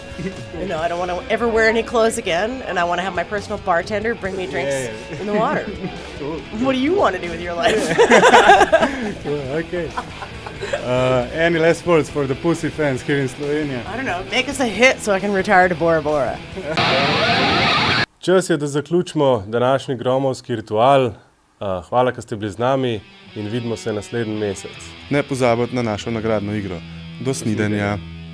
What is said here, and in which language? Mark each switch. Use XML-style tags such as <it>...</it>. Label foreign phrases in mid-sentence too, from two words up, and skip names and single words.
<en>You know, I don't want to ever wear any clothes again, and I want to have my personal bartender bring me drinks in the water. Cool. What do you want to do with your life? Cool, okay. Any last words for the Pussy fans here in Slovenia? I don't know, make us a hit so I can retire to Bora Bora.</en> <sl>Čas je, da zaključimo današnji gromovski ritual. Hvala, da ste bili z nami in vidimo se naslednji mesec. Ne pozabite na našo nagradno igro. Do snidenja.</sl>